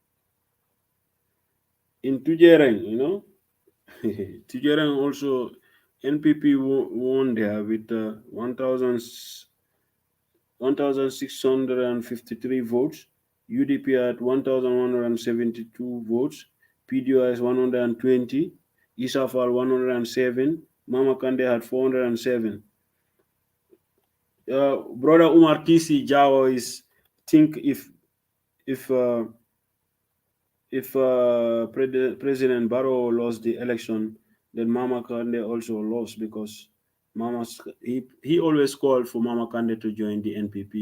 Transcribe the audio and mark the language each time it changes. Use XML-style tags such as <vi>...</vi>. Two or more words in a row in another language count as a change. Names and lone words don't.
<en>In Tujereng, Tujereng also NPP won there with 1,653 votes. UDP at 1,172 votes. PDOS 120. Isafal 107. Mama Kande had 407. Brother Umar Kisi Jawa is think if President Barrow lost the election, then Mama Kande also lost because he always called for Mama Kande to join the NPP.</en>